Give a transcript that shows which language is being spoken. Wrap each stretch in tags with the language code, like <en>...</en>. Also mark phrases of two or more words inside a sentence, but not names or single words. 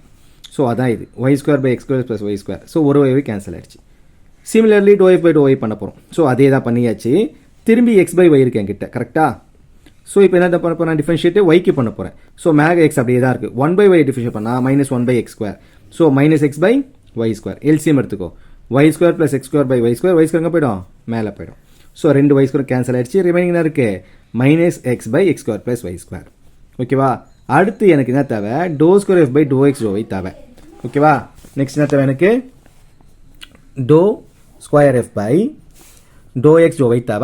<ta>ஸோ அதான் இது</ta> <en>y square by x square plus y square.</en> <ta>ஸோ ஒரு y கேன்சல் ஆயிடுச்சு.</ta> <en>similarly ∂f by ∂y</en> <ta>பண்ண போகிறோம். ஸோ அதே தான் பண்ணியாச்சு. திரும்பி</ta> <en>x by y</en> <ta>இருக்கு என்கிட்ட, கரெக்டாக? ஸோ இப்போ என்ன பண்ண போகிறேன், டிஃபரன்ஷியேட் ஒய்க்கு பண்ண போகிறேன். ஸோ மேலே எக்ஸ் அப்படியே தான் இருக்குது. 1/y டிஃபரன்ஷியேட் பண்ணால் -1/x². ஸோ -x/y². எல்சிஎம் எடுத்துக்கோ.</ta> <en>y² + x² / y².</en> <ta>y² எங்கே போய்டும், மேலே போய்டும். ஸோ 2 y² கேன்சல் ஆகிடுச்சு. ரிமைனிங் என்ன இருக்குது, -x/x² + y². ஓகேவா. அடுத்து எனக்கு என்ன தேவை, ∂2 f/∂x ∂y தேவை. ஓகேவா. நெக்ஸ்ட் என்ன தேவை எனக்கு, ∂2 f/∂x ∂y தேவை.</ta>